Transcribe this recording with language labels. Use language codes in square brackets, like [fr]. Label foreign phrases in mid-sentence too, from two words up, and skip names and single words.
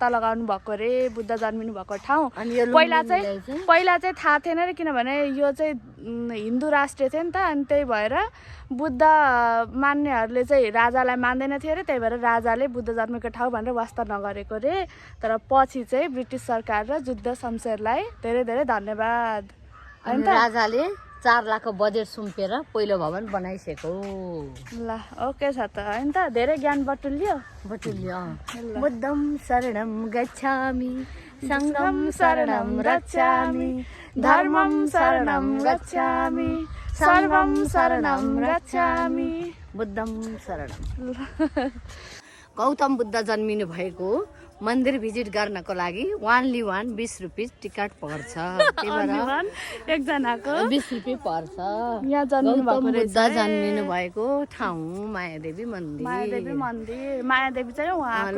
[ne] लगाउनु भएको रे बुद्ध जन्मिनु भएको ठाउँ पहिला चाहिँ थाहा थिएन रे किनभने यो चाहिँ हिन्दू राष्ट्र थियो नि त अनि त्यही भएर बुद्ध मान्नेहरूले चाहिँ राजालाई मान्दैन थियो अरे त्यही भएर राजाले बुद्ध जन्मेको ठाउँ भनेर वास्ता नगरेको रे तर पछि चाहिँ ब्रिटिस सरकार र जुद्ध शमशेरलाई धेरै धेरै धन्यवाद अनि राजाले 4 लाखको बजेट सुम्पेर पहिलो भवन बनाइसक्यो ल ओके छ त हैन त धेरै ज्ञान बटुल्यो [pi] बुद्धम शरणम गच्छामि सङ्गम शरणम रक्षामि धर्मम शरणम गच्छामि सर्वम शरणम रक्षामि बुद्धम शरणम [ne] गौतम बुद्ध जन्मिनु भएको मन्दिर भिजिट गर्नको लागि ओन्ली 20 रुपियाँ टिकट पर्छ। एकजनाको 20 रुपियाँ पर्छ। यहाँ जन्मिनु भएको रहेछ। बुद्ध जन्मिनु भएको ठाउँ मायादेवी मन्दिर। मायादेवी मन्दिर। मायादेवी चाहिँ उहाँको